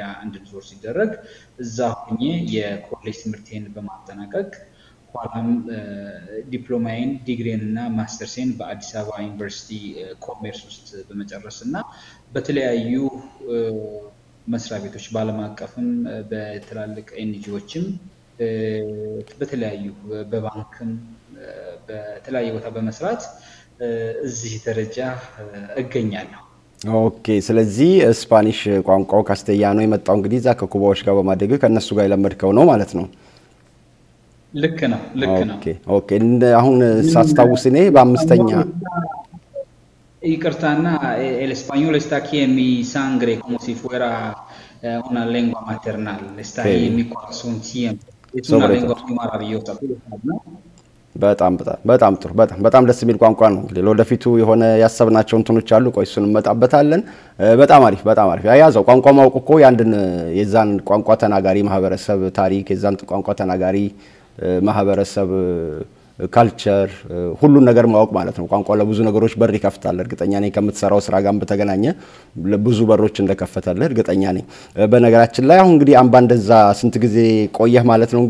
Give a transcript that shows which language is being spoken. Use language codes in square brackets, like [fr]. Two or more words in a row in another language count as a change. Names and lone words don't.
[am] እንድንዞር ሲደረግ እዛ ሆኜ የኮሌጅ ትምህርቴን በማጠናቀቅ ኋላም ዲፕሎማዬን ዲግሪን እና ማስተርሴን በአዲስ አበባ ዩኒቨርሲቲ ኮሜርስ ውስጥ በመጨረስና በተለያዩ መስሪያ ቤቶች ባለም አቀፍም በትላልቅ ኤንጂኦዎችም በተለያዩ በባንክም በተለያየ ቦታ በመስራት እዚህ ደረጃ እገኛለሁ። ኦኬ፣ ስለዚህ ስፓኒሽ ቋንቋው ካስቴያኖ የመጣው እንግዲህ እዛ ከኩባዎች ጋር በማደግ ከነሱ ጋር የለመድከው ነው ማለት ነው? ልክ ነው። ኦኬ። አሁን ሳስታውስ እኔ በአምስተኛ [es] ይቅርታና el español está aquí en mi sangre como si fuera una lengua maternal. Está ahí en mi corazón siempre. Es una lengua muy maravillosa. [am] በጣም ጥሩ በጣም ደስ የሚል ቋንቋ ነው። እንግዲህ ለወደፊቱ የሆነ ያሰብናቸው እንትኖች አሉ። ቆይ እሱን መጣበታለን። በጣም አሪፍ ያያዘው ቋንቋ ማወቅ እኮ ያንድን የዛን ቋንቋ ተናጋሪ ማህበረሰብ ታሪክ የዛን ቋንቋ ተናጋሪ ማህበረሰብ ካልቸር ሁሉን ነገር ማወቅ ማለት ነው። ቋንቋ ለብዙ ነገሮች በር ይከፍታል። እርግጠኛ ነኝ ከምትሰራው ስራ ጋር በተገናኘ ለብዙ በሮች እንደከፈተልህ እርግጠኛ ነኝ። በነገራችን ላይ አሁን እንግዲህ አምባ እንደዛ ስንት ጊዜ ቆየህ ማለት ነው?